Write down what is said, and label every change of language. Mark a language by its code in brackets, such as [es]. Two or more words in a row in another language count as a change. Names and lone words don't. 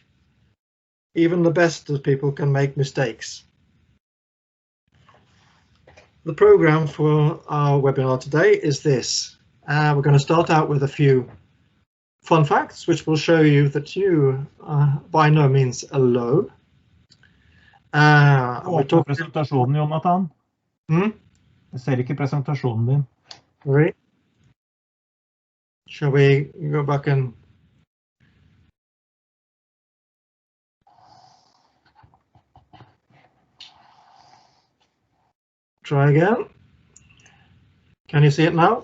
[en] Even the best of people can make mistakes. The program for our webinar today is this. We're going to start out with a few fun facts, which will show you that you are by no means alone. [no] Åpne presentasjonen, Jonathan. Jeg ser ikke presentasjonen din. [en] Sorry. Shall we go back and try again? Can you see it now?